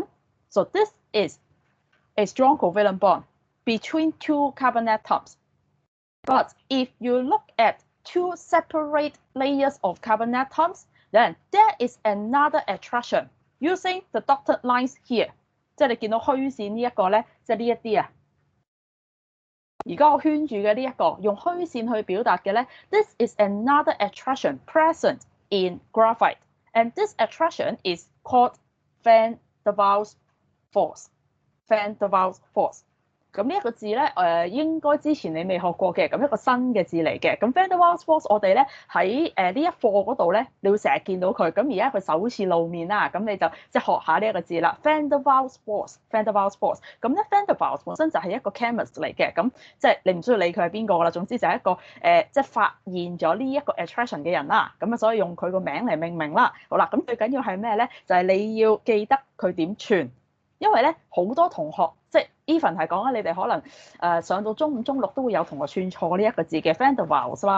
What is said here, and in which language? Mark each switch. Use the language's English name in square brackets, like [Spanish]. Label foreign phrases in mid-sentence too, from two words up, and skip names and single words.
[English] So this is a strong covalent bond between two carbon atoms. But if you look at two separate layers of carbon atoms, then there is another attraction using the dotted lines here。 [Cantonese] 即係你見到虛線呢一個咧，即係呢一啲啊。而家我圈住嘅呢一個用虛線去表達嘅咧 [English] ，this is another attraction present in graphite, and this attraction is called Van der Waals force. Van der Waals force。 [Cantonese] 咁呢一個字咧，應該之前你未學過嘅，咁一個新嘅字嚟嘅。咁 Van der Waals force 我哋咧喺呢一課嗰度咧，你會成日見到佢。咁而家佢首次露面啦，咁你就即係學下呢一個字啦。Van der Waals force，Van der Waals force。咁咧 Van der Waals 本身就係一個 chemist 嚟嘅，咁即係你唔需要理佢係邊個啦。總之就係一個即係發現咗呢一個 attraction 嘅人啦。咁啊，所以用佢個名嚟命名啦。好啦，咁最緊要係咩咧？就係你要記得佢點串。因為咧好多同學即係 even 係講緊你哋可能上到中五、中六都會有同學串錯呢一個字嘅 Van der Waals 啦。